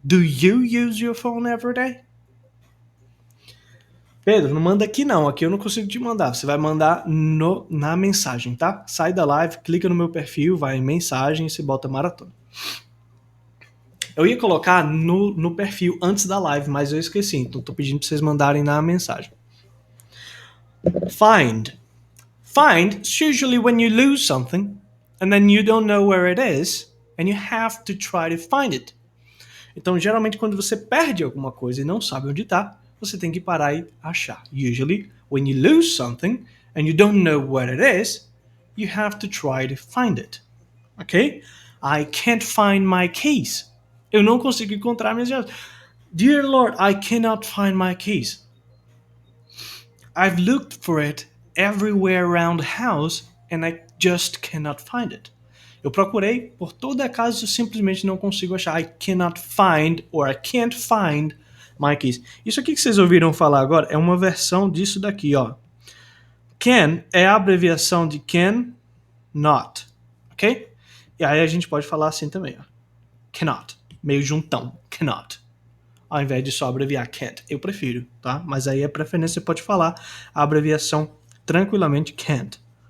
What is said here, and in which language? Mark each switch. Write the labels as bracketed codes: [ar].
[en] Do you use your phone every day? [pt] Pedro, não manda aqui não. Aqui eu não consigo te mandar. Você vai mandar na mensagem, tá? Sai da live, clica no meu perfil, vai em mensagem e você bota maratona. Eu ia colocar no perfil antes da live, mas eu esqueci. Então tô pedindo para vocês mandarem na mensagem. [en] Find. Find is usually when you lose something and then you don't know where it is and you have to try to find it. [pt] Então, geralmente, quando você perde alguma coisa e não sabe onde está, você tem que parar e achar. [en] Usually, when you lose something and you don't know what it is, you have to try to find it. Ok? I can't find my keys. [pt] Eu não consigo encontrar minhas chaves. [en] Dear Lord, I cannot find my keys. I've looked for it everywhere around the house and I just cannot find it. [pt] Eu procurei por toda a casa e eu simplesmente não consigo achar. [en] I cannot find or I can't find my keys. [pt] Isso aqui que vocês ouviram falar agora é uma versão disso daqui, ó. Can é a abreviação de can, not, ok? E aí a gente pode falar assim também, ó. Cannot, meio juntão, cannot. Ao invés de só abreviar can't. Eu prefiro, tá? Mas aí a preferência você pode falar a abreviação tranquilamente can't.